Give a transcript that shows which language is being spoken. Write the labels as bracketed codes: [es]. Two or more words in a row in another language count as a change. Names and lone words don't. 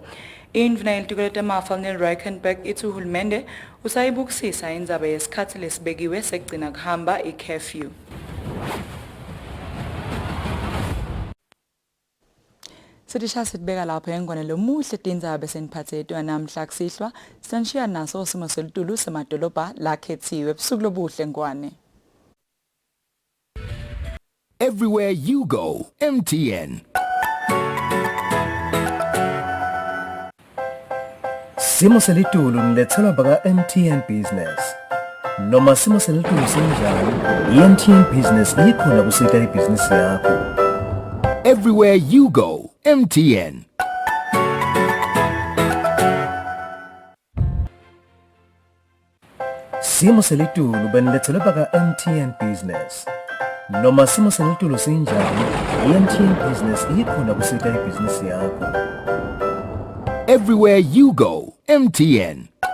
[ss] Indvuna yelitiko letemafa Reichenberg ithi uhulumende usayibukisisa indzaba yesikhathi lesibekiwe sekugcina kuhamba i-curfew. Sitisha sitibeka lapho engwane lomuhle Tindzaba seniphathe etwa namhla kusihlwa sinishiya naso simo selitulu semadolobha lakhethiwe ebusuku lobuhle ngwane. [en] Everywhere you go, MTN. [ss] Simo selitulu nilethelwa baka MTN Business. Noma simo selitulu sinjani, i-MTN Business ikhona kusita ibhizinisi yakho. [en] Everywhere you go, MTN. [ss] Simo selitulu benilethelwa baka MTN Business. Noma simo selitulu sinjani, i-MTN Business ikhona kusita ibhizinisi yakho. [en] Everywhere you go, MTN.